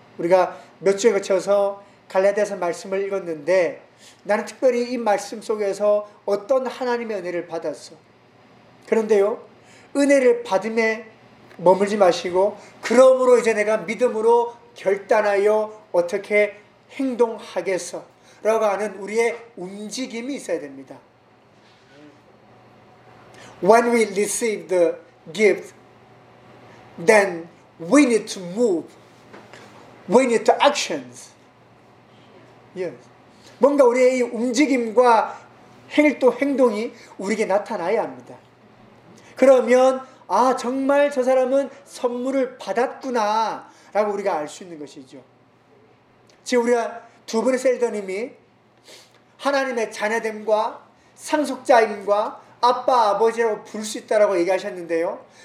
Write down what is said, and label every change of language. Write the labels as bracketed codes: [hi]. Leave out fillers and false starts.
[ko] 우리가 몇 주에 걸쳐서 갈라디아서 말씀을 읽었는데 나는 특별히 이 말씀 속에서 어떤 하나님의 은혜를 받았어. 그런데요, 은혜를 받음에 머물지 마시고 그러므로 이제 내가 믿음으로 결단하여 어떻게 행동하겠어 라고 하는 우리의 움직임이 있어야 됩니다. [en] When we receive the gift, then we need to move. We need to actions. Yes. [ko] 뭔가 우리의 이 움직임과 행동이 우리에게 나타나야 합니다. 그러면 아, 정말 저 사람은 선물을 받았구나 라고 우리가 알 수 있는 것이죠. 지금 우리가 두 분의 셀더님이 하나님의 자녀됨과 상속자임과 아빠 아버지라고 부를 수 있다라고 얘기하셨는데요.